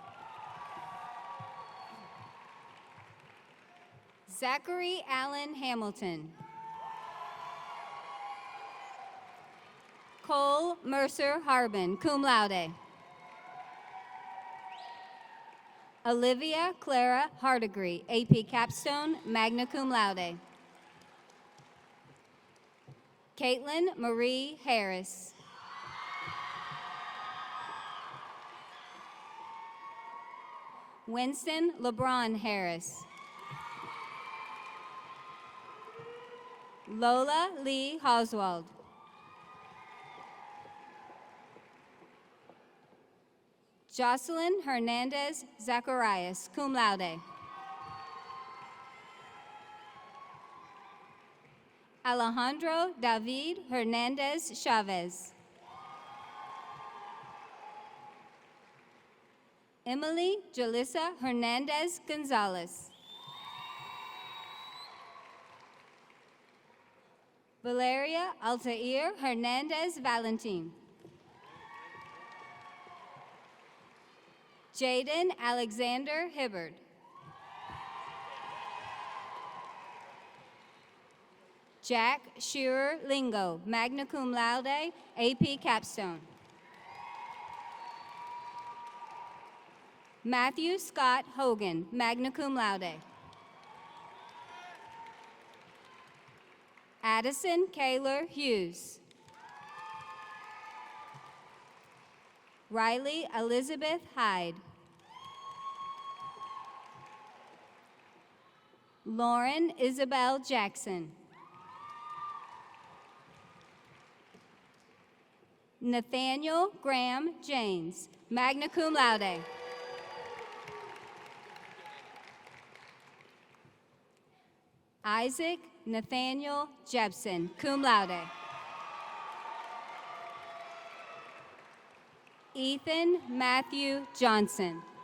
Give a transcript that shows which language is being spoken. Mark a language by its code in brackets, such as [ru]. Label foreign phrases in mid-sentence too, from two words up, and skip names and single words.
[en] Zachary Allen Hamilton. Cole Mercer Harbin, [la] cum laude. [en] Olivia Clara Hardigree, AP Capstone, [la] magna cum laude. [en] Caitlin Marie Harris. Winston LeBron Harris. Lola Lee Oswald. Jocelyn Hernandez Zacharias, [la] cum laude. [en] Alejandro David Hernandez Chavez. Emily Jalissa Hernandez Gonzalez. Valeria Altair Hernandez Valentin. Jaden Alexander Hibbard. Jack Shearer Lingo, [la] magna cum laude, [en] AP Capstone. Matthew Scott Hogan, [la] magna cum laude. [en] Addison Kaylor Hughes. Riley Elizabeth Hyde. Lauren Isabel Jackson. Nathaniel Graham James, [la] magna cum laude. [en] Isaac Nathaniel Jepson, [la] cum laude. [en] Ethan Matthew Johnson.